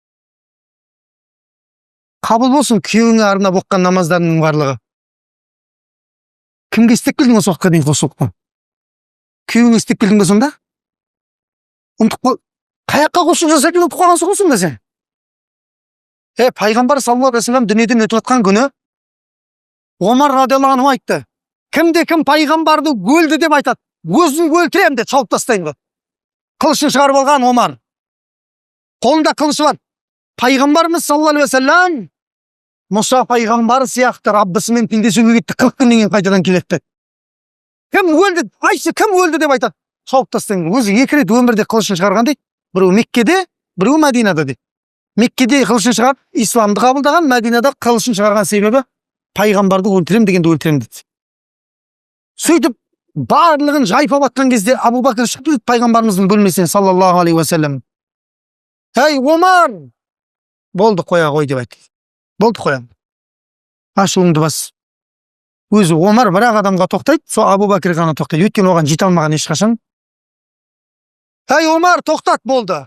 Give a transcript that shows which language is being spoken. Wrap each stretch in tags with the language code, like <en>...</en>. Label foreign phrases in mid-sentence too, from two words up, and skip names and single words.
<kk>Қабыл болсын күйеуіңе арнап оққан намаздарының барлығы. Кімге істеп келдің осы уақытқа дейін қосылып? Күйеуіңе істеп келдің бе сонда? Ұмытып қал. Қаяққа қосылып жасайтын ұмытып қалғансың ғой сонда сен? Пайғамбар</kk> <ar>صلى الله عليه وسلم</ar> <kk>дүниеден өтіп жатқан күні Омар</kk> <ar>رضي الله عنه</ar> <kk>айтты. Кім пайғамбарды өлді деп айтады. Өзін өлтірем деп шауып тастайын ғой. Қылышын шығарып алған Омар. Қолында қылышы бар. Пайғамбарымыз</kk> <ar>صلى الله عليه وسلم</ar> <kk>Мұса пайғамбар сияқты Раббысымен тілдесуге кетті, 40 күннен кейін қайтадан келеді. Кім өлді? Айшы, кім өлді деп айтады. Шауып тастайын. Өзі 2 рет өмірде қылышын шығарған дейді. Біреу Меккеде, біреу Мәдинада дейді. Меккеде қылышын шығарып, исламды қабылдаған, Мәдинада қылышын шығарған себебі пайғамбарды өлтірем дегенде өлтірем дейді. Сөйтіп барлығын жайпап атқан кезде Абу Бәкір шықты дейді пайғамбарымыздың бөлмесінен</kk> <ar>صلى الله عليه وسلم.</ar> <kk>Ей Омар! Болды қоя ғой деп айтты. Болды қоям. Ашуыңды бас. Өзі Омар бірақ адамға тоқтайды, сол Абу Бәкір ғана тоқтайды. Өйткені оған жете алмаған ешқашан. Ей Омар, тоқтат болды.</kk>